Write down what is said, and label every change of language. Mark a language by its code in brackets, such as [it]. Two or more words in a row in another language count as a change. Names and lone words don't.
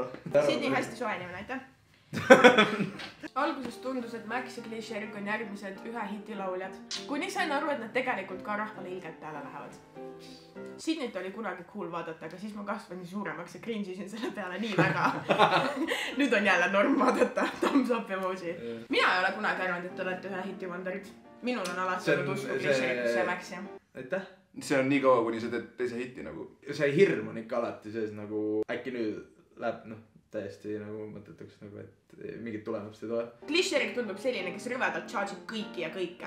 [et] Sydney hästi soe inimene, aitäh. Alguses tundus, et Max ja Klišerik on järgmised ühe hiti lauljad. Kuni sain aru, et nad tegelikult ka rahvale ilgelt peale lähevad. Sydneyt oli kunagi cool vaadata, aga siis ma kasvasin suuremaks ja cringe'isin selle peale nii väga. Nüüd on jälle norm vaadata. [en] Thumbs up emoji. [et] Mina ei ole kunagi arvanud, et te olete ühe hiti wonderid. Minul on alati olnud usku Klišerikusse ja Maxi. Aitäh. See on nii kaua, kuni sa teed teise hiti nagu. See hirm on ikka alati sees nagu äkki nüüd läheb täiesti nagu mõttetuks nagu, et mingit tulemust ei tule. Klišerik tundub selline, kes rüvedalt charge'ib kõiki ja kõike.